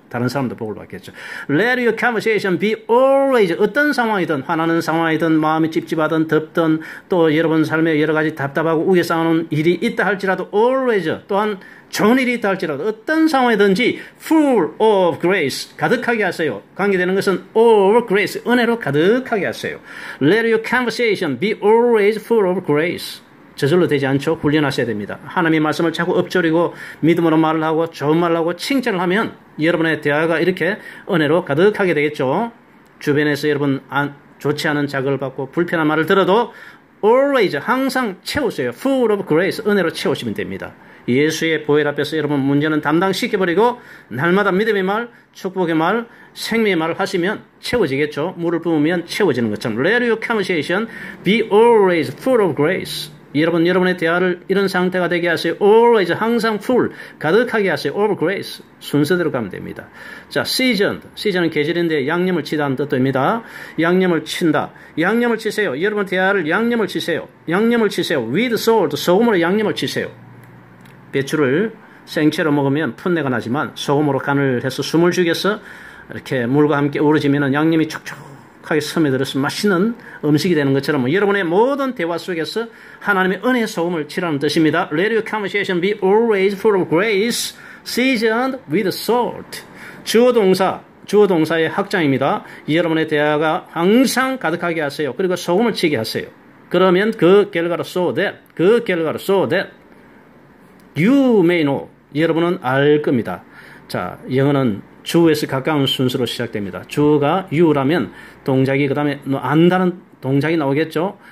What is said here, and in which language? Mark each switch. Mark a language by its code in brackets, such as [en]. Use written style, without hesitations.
[ko] 다른 사람도 복을 받겠죠. [en] Let your conversation be always, [ko] 어떤 상황이든, 화나는 상황이든, 마음이 찝찝하든, 덥든, 또 여러분 삶에 여러 가지 답답하고 우겨 싸우는 일이 있다 할지라도 always, 또한 좋은 일이 있다 할지라도 어떤 상황이든지 [en] full of grace, [ko] 가득하게 하세요. 관계되는 것은 all grace, 은혜로 가득하게 하세요. [en] Let your conversation be always full of grace. [ko] 저절로 되지 않죠. 훈련하셔야 됩니다. 하나님의 말씀을 자꾸 엎조리고 믿음으로 말을 하고 좋은 말을 하고 칭찬을 하면 여러분의 대화가 이렇게 은혜로 가득하게 되겠죠. 주변에서 여러분 좋지 않은 자극을 받고 불편한 말을 들어도 always, 항상 채우세요. [en] full of grace, [ko] 은혜로 채우시면 됩니다. 예수의 보혈 앞에서 여러분 문제는 담당시켜버리고 날마다 믿음의 말, 축복의 말, 생명의 말을 하시면 채워지겠죠. 물을 부으면 채워지는 것처럼 [en] Let your conversation be always full of grace. [ko] 여러분의 대화를 이런 상태가 되게 하세요. Always, 항상 full, 가득하게 하세요. Of grace. 순서대로 가면 됩니다. 자, seasoned. season은 계절인데 양념을 치다는 뜻입니다. 양념을 친다. 양념을 치세요. 여러분 대화를 양념을 치세요. 양념을 치세요. With salt, 소금으로 양념을 치세요. 배추를 생채로 먹으면 풋내가 나지만 소금으로 간을 해서 숨을 죽여서 이렇게 물과 함께 우러지면 양념이 촉촉하게 스며들어서 맛있는 음식이 되는 것처럼 여러분의 모든 대화 속에서 하나님의 은혜의 소금을 치라는 뜻입니다. [en] Let your conversation be always full of grace, seasoned with salt. [ko] 주어 동사의 확장입니다. 여러분의 대화가 항상 가득하게 하세요. 그리고 소금을 치게 하세요. 그러면 그 결과로 [en] so that you may know, [ko] 여러분은 알 겁니다. 자, 영어는 주에서 가까운 순서로 시작됩니다. 주가 you라면 동작이 그 다음에 안다는 동작이 나오겠죠.